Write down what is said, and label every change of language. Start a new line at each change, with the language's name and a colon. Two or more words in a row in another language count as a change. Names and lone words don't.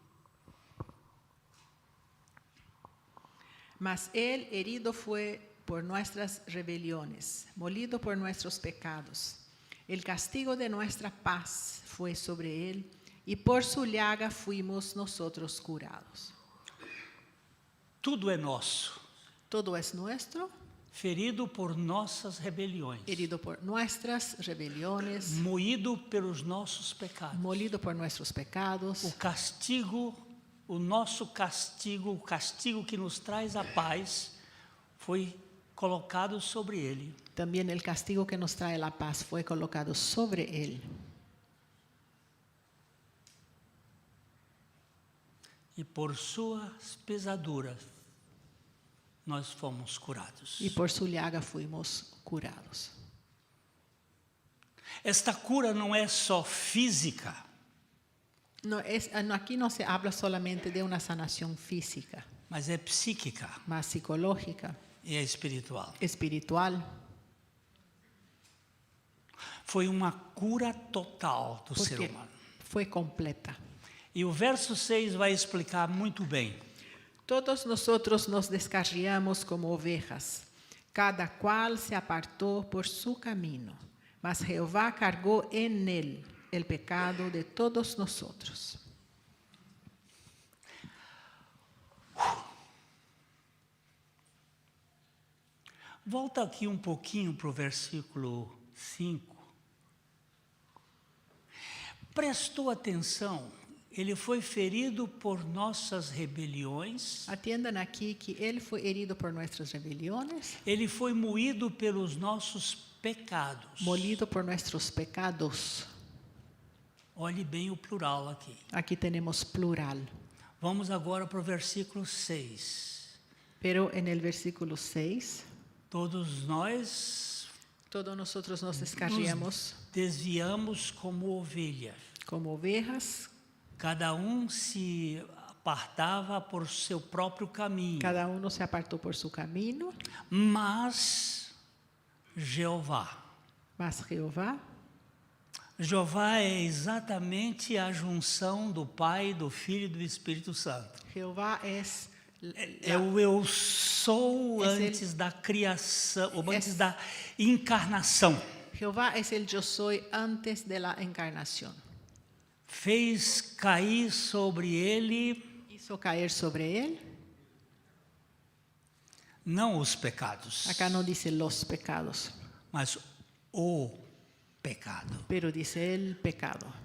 Spanish: Mas Él herido fue por nuestras rebeliones, molido por nuestros pecados. El castigo de nuestra paz fue sobre Él, y por su llaga fuimos nosotros curados.
Portuguese: Tudo é nosso,
Spanish: Todo es nuestro,
Portuguese: ferido por nossas rebeliões,
Spanish: herido por nuestras rebeliones,
Portuguese: moído pelos nossos pecados.
Spanish: molido por nuestros pecados.
Portuguese: O castigo, o nosso castigo, o castigo que nos traz a paz, foi colocado sobre ele.
Spanish: También el castigo que nos trae la paz fue colocado sobre Él.
Portuguese: E por suas pesaduras, nós fomos curados.
Spanish: Y por su llaga fuimos curados.
Portuguese: Esta cura não é só física,
Spanish: Aquí no se habla solamente de una sanación física,
Portuguese: mas é psíquica
Spanish: más psicológica,
Portuguese: e é espiritual.
Spanish: espiritual,
Portuguese: Foi uma cura total do ser
Spanish: porque
Portuguese: humano.
Spanish: fue completa.
Portuguese: E o verso 6 vai explicar muito bem.
Spanish: Todos nosotros nos descarriamos como ovejas, cada cual se apartó por su camino, mas Jehová cargó en él el pecado de todos nosotros.
Portuguese: Volta aqui um pouquinho para o versículo 5. Prestou atenção, ele foi ferido por nossas rebeliões,
Spanish: Atiendan aquí que él fue herido por nuestras rebeliones,
Portuguese: ele foi moído pelos nossos pecados.
Spanish: molido por nuestros pecados.
Portuguese: Olhe bem o plural aqui.
Spanish: Aquí tenemos plural.
Portuguese: Vamos agora para o versículo 6.
Spanish: Pero en el versículo 6,
Portuguese: Todos nós
Spanish: Todos nosotros nos descarriamos
Portuguese: desviamos como ovelhas.
Spanish: como ovejas,
Portuguese: Cada um se apartava por seu próprio caminho.
Spanish: cada uno se apartó por su camino,
Portuguese: Mas Jeová.
Spanish: mas
Portuguese: Jeová é exatamente a junção do Pai, do Filho e do Espírito Santo.
Spanish: Jehová es
Portuguese: É o eu sou Esse antes da criação, ou antes da encarnação.
Spanish: Jehová es el yo soy antes de la encarnación.
Portuguese: Fez cair sobre ele
Spanish: Hizo caer sobre él.
Portuguese: não os pecados,
Spanish: Acá no dice los pecados,
Portuguese: mas o pecado.
Spanish: pero dice el pecado.